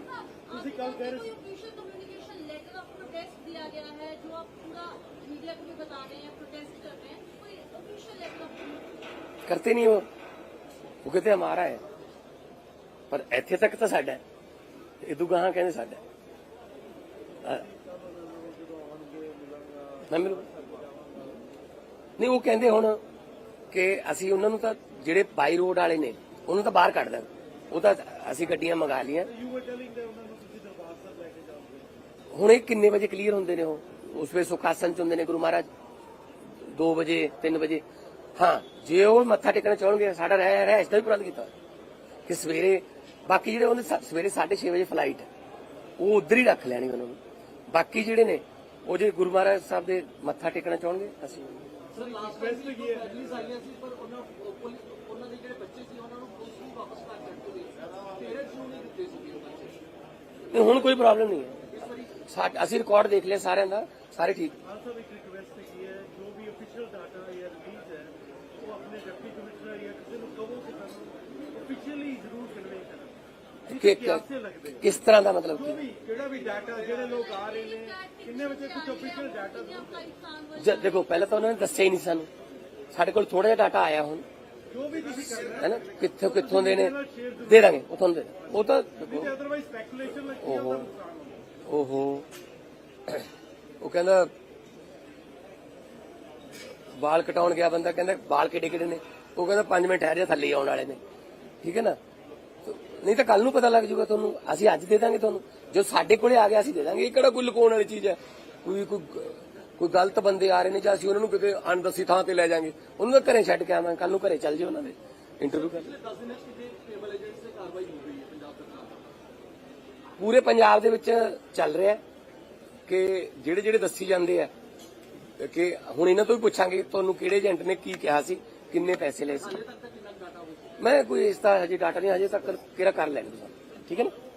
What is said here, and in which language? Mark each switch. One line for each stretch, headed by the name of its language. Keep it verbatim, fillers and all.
Hindi: आपकी तरफ से कोई official communication letter of protest दिया गया है जो आप पूरा मीडिया को भी बता रहे हैं, प्रोटेस्ट कर रहे हैं, कोई ऑफिशियल लेटर ऑफ कम्युनिकेशन? करते नहीं वो वो कहते हमारा है,
Punjabi: पर इथे तक तो साडा है, इदू गां कहने साडा है। ਨਾ ਮਿਲੂ ਨਹੀਂ, ਉਹ ਕਹਿੰਦੇ ਹੁਣ ਕਿ ਅਸੀਂ ਉਹਨਾਂ ਨੂੰ ਤਾਂ ਜਿਹੜੇ ਬਾਈ ਰੋਡ ਵਾਲੇ ਨੇ ਉਹਨਾਂ ਨੂੰ ਤਾਂ ਬਾਹਰ ਕੱਢ ਦਾਂ। ਉਹ ਤਾਂ ਅਸੀਂ ਗੱਡੀਆਂ ਮੰਗਾ ਲਈਆਂ। ਹੁਣ ਇਹ ਕਿੰਨੇ ਵਜੇ ਕਲੀਅਰ ਹੁੰਦੇ ਨੇ? ਉਹ ਉਸ ਵੇਲੇ ਸੁਖਾਸਨ ਚ ਹੁੰਦੇ ਨੇ ਗੁਰੂ ਮਹਾਰਾਜ, ਦੋ ਵਜੇ ਤਿੰਨ ਵਜੇ। ਹਾਂ, ਜੇ ਉਹ ਮੱਥਾ ਟੇਕਣਾ ਚਾਹਣਗੇ, ਸਾਡਾ ਰਹਿ ਰਹਿ ਇਸ ਦਾ ਵੀ ਪ੍ਰਬੰਧ ਕੀਤਾ ਹੋਇਆ ਕਿ ਸਵੇਰੇ, ਬਾਕੀ ਜਿਹੜੇ ਉਹਨੇ ਸਾ- ਸਵੇਰੇ ਸਾਢੇ ਛੇ ਵਜੇ ਫਲਾਈਟ ਹੈ, ਉਹ ਉਧਰ ਹੀ ਰੱਖ ਲੈਣੀ ਉਹਨਾਂ ਨੂੰ। ਬਾਕੀ ਜਿਹੜੇ ਨੇ ਉਹ ਜੇ ਗੁਰੂ ਮਹਾਰਾਜ ਸਾਹਿਬ ਦੇ ਮੱਥਾ ਟੇਕਣਾ ਚਾਹਣਗੇ ਅਸੀਂ ਸਰ ਲਾਸਟ ਟਾਈਮ ਵੀ ਇਹ ਫੈਮਿਲੀਜ਼ ਆਈਆਂ ਸੀ, ਪਰ ਉਹਨਾਂ ਉਹ ਪੁਲਿਸ- ਉਹਨਾਂ ਦੇ ਜਿਹੜੇ ਬੱਚੇ ਸੀ ਉਹਨਾਂ ਨੂੰ ਪੁਲਿਸ ਨੂੰ ਵਾਪਸ ਕਰ ਦਿੱਤੇ ਗਏ। ਪੇਰੈਂਟਸ ਨੂੰ ਨਹੀਂ ਦਿੱਤੇ ਸੀ ਉਹ ਬੱਚੇ। ਨਹੀਂ, ਹੁਣ ਕੋਈ ਪ੍ਰੋਬਲਮ ਨਹੀਂ ਹੈ। ਸਾ- ਅਸੀਂ ਰਿਕਾਰਡ ਦੇਖ ਲਿਆ ਸਾਰਿਆਂ ਦਾ, ਸਾਰੇ ਠੀਕ।
Hindi: हाँ सब एक रिक्वेस्ट की है, जो भी ऑफिशियल डाटा या रिलीज है वो अपने डिप्टी कमिश्नर या किसी को कहो कि सानू ऑफिशियली जरूर कन्वे करें।
Punjabi: ਕਿ ਕਿਸ ਤਰ੍ਹਾਂ ਦਾ ਮਤਲਬ ਕੀ? ਕਿਹੜਾ ਵੀ ਡਾਟਾ ਜਿਹੜੇ ਲੋਕ ਆ ਰਹੇ ਨੇ, ਕਿੰਨੇ ਵਿੱਚ ਕੁਝ ਅਫੀਸ਼ੀਅਲ ਡਾਟਾ
Hindi: आपका एग्जाम
Punjabi: ਜ- ਦੇਖੋ, ਪਹਿਲਾਂ ਤਾਂ ਉਹਨਾਂ ਨੇ ਦੱਸਿਆ ਹੀ ਨਹੀਂ ਸਾਨੂੰ। ਸਾਡੇ ਕੋਲ ਥੋੜਾ ਜਿਹਾ ਡਾਟਾ ਆਇਆ ਹੁਣ, ਜੋ ਵੀ ਤੁਸੀਂ ਕਰ ਰਹੇ ਹੈ ਨਾ ਕਿੱਥੋਂ ਕਿੱਥੋਂ ਦੇ ਨੇ ਦੇ ਦਾਂਗੇ ਉਹ ਤੁਹਾਨੂੰ ਦੇ ਦਾਂਗੇ। ਉਹ ਤਾਂ ਹੋ ਤੇ ਅਦਰਵਾਈਜ਼ ਸਪੈਕੂਲੇਸ਼ਨ ਲੱਗੀ ਆ ਓਹੋ ਤਾਂ ਨੁਕਸਾਨ ਹੋਊਗਾ। ਓਹੋ ਉਹ ਕਹਿੰਦਾ ਵਾਲ ਕਟਾਉਣ ਗਿਆ ਬੰਦਾ, ਕਹਿੰਦਾ ਵਾਲ ਕਿਹੜੇ ਕਿਹੜੇ ਨੇ, ਉਹ ਕਹਿੰਦਾ ਪੰਜ ਮਿੰਟ ਠਹਿਰ ਜਾ ਥੱਲੇ ਹੀ ਆਉਣ ਵਾਲੇ ਨੇ, ਠੀਕ ਹੈ ਨਾ। ਤੋ- ਨਹੀਂ ਤਾਂ ਕੱਲ ਨੂੰ ਪਤਾ ਲੱਗ ਜਾਊਗਾ ਤੁਹਾਨੂੰ, ਅਸੀਂ ਅੱਜ ਦੇ ਦਾਂਗੇ ਤੁਹਾਨੂੰ ਜੋ ਸਾਡੇ ਕੋਲੇ ਆ ਗਿਆ ਅਸੀਂ ਦੇ ਦਾਂਗੇ। ਇਹ ਕਿਹੜਾ ਕੋਈ ਲੁਕਾਉਣ ਵਾਲੀ ਚੀਜ਼ ਹੈ, ਕੋਈ ਕੋਈ ਗ- ਕੋਈ ਗਲਤ ਬੰਦੇ ਆ ਰਹੇ ਨੇ ਜਾਂ ਅਸੀਂ ਉਹਨਾਂ ਨੂੰ ਕਿਤੇ ਅਣਦਸੀ ਥਾਂ ਤੇ ਲੈ ਜਾਾਂਗੇ, ਉਹਨਾਂ ਨੂੰ ਘਰੇ ਛੱਡ ਕੇ ਆਵਾਂਗੇ, ਕੱਲ ਨੂੰ ਘਰੇ ਚੱਲ ਜਾਓ ਉਹਨਾਂ ਦੇ ਇੰਟਰਵਿਊ ਕਰ
Hindi: पिछले दस दिन में कितने ट्रेवल एजेंट से कार्रवाई हो गई है पंजाब सरकार की?
Punjabi: ਪੂਰੇ ਪੰਜਾਬ ਦੇ ਵਿੱਚ ਚੱਲ ਰਿਹਾ ਹੈ ਕਿ ਜਿਹੜੇ ਜਿਹੜੇ ਦੱਸੀ ਜਾਂਦੇ ਆ ਕਿ ਹੁਣ ਇਹਨਾਂ ਤੋਂ ਵੀ ਪੁੱਛਾਂਗੇ ਤੁਹਾਨੂੰ ਕਿਹੜੇ ਏਜੰਟ ਨੇ ਕੀ ਕਿਹਾ ਸੀ, ਕਿੰਨੇ ਪੈਸੇ ਲਏ ਸੀ।
Hindi: तब तक कितना डाटा हो गया?
Punjabi: ਮੈਂ ਕੋਈ ਇਸ ਦਾ ਹਜੇ ਡਾਟਾ ਨਹੀਂ, ਹਜੇ ਤੱਕ ਕਿਹੜਾ ਕਰ ਲੈਣ ਤੁਸੀਂ, ਠੀਕ ਹੈ ਨਾ।